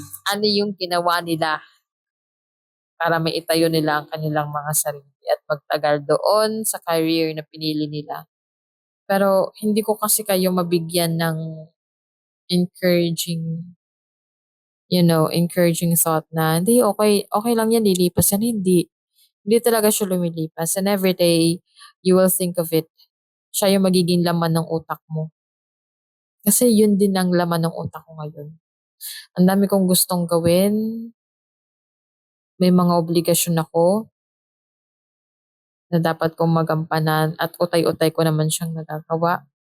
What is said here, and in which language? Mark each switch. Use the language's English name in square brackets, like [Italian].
[Filipino] Ano yung ginawa nila para maitayo nila ang kanilang mga sarili at magtagal doon sa career na pinili nila. Pero hindi ko kasi kayo mabigyan ng encouraging, encouraging thought na, hindi, okay, okay lang yan, lilipas yan. Hindi. Hindi talaga siya lumilipas. [English] And every day, you will think of it. [Filipino] Siya yung magiging laman ng utak mo. Kasi yun din ang laman ng utak ko ngayon. Ang dami kong gustong gawin. May mga obligasyon ako na dapat kong magampanan at utay-utay ko naman siyang nagagawa.